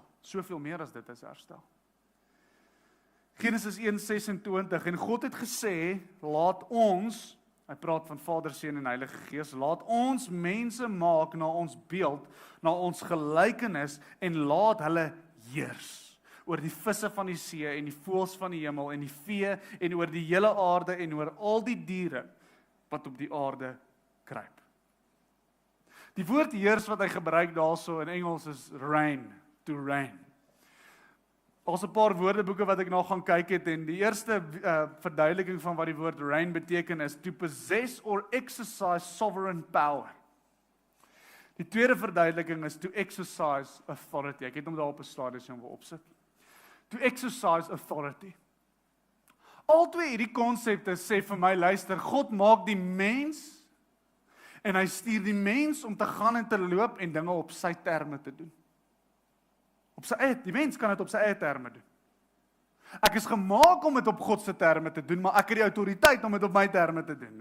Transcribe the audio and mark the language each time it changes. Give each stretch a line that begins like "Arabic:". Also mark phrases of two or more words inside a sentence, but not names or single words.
Afrikaans: Soveel meer as dit is herstel. Genesis 1:26, en God het gesê, laat ons, hy praat van Vader, Seun en Heilige Gees, laat ons mense maak na ons beeld, na ons gelykenis, en laat hulle heers oor die visse van die see, en die voëls van die hemel, en die vee, en oor die hele aarde, en oor al die diere, wat op die aarde kruip. Die woord heers wat hy gebruik daarso in Engels is reign,
English: to reign.
Afrikaans: Daar's 'n paar woordeboeke wat ek nou gaan kyk het, en die eerste verduideliking van wat die woord reign beteken is
English: to possess or exercise sovereign power.
Afrikaans: Die tweede verduideliking is
English: to exercise authority.
Afrikaans: Ek het hom daar op 'n slide as jy hom wil opsit.
English: To exercise authority.
Afrikaans: Al twee hierdie konsepte sê vir my, luister, God maak die mens en hy stuur die mens om te gaan en te loop en dinge op sy terme te doen. Op sy eie, die mens kan dit op sy eie terme doen. Ek is gemaak om dit op God se terme te doen, maar ek het die autoriteit om dit op my terme te doen.